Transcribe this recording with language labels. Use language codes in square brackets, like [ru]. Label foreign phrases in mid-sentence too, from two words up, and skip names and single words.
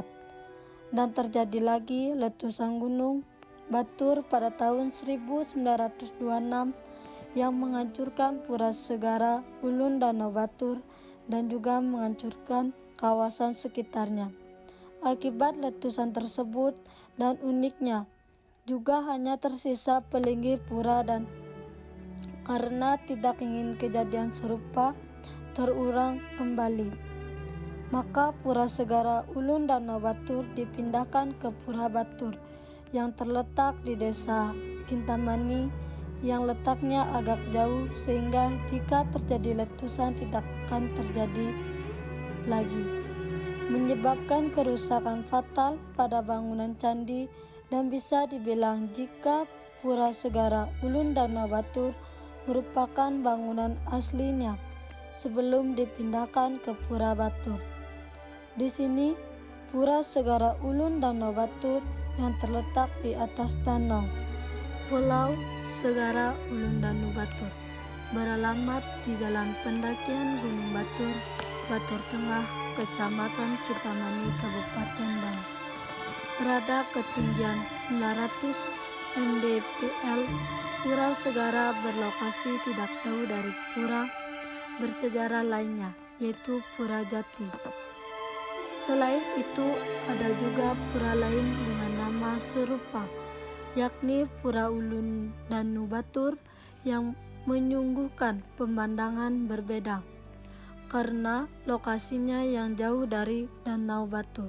[id] Dan terjadi lagi letusan Gunung Batur pada tahun 1926 yang menghancurkan Pura Segara Ulun Danau Batur dan juga menghancurkan kawasan sekitarnya. Akibat letusan tersebut dan uniknya juga hanya tersisa Pelinggih pura, dan karena tidak ingin kejadian serupa terulang kembali, maka Pura Segara Ulun Danau Batur dipindahkan ke Pura Batur yang terletak di Desa Kintamani yang letaknya agak jauh, sehingga jika terjadi letusan tidak akan terjadi lagi, menyebabkan kerusakan fatal pada bangunan candi. Dan bisa dibilang jika Pura Segara Ulun Danau Batur merupakan bangunan aslinya sebelum dipindahkan ke Pura Batur. Di sini Pura Segara Ulun Danau Batur yang terletak di atas danau Pulau Segara Ulun Danau Batur beralamat di Jalan Pendakian Gunung Batur, Batur Tengah, Kecamatan Kintamani, Kabupaten Bani. Berada ketinggian 900 mdpl, Pura Segara berlokasi tidak jauh dari pura bersejarah lainnya, yaitu Pura Jati. Selain itu, ada juga pura lain dengan nama serupa, yakni Pura Ulun Danau Batur, yang menyuguhkan pemandangan berbeda karena lokasinya yang jauh dari Danau Batur.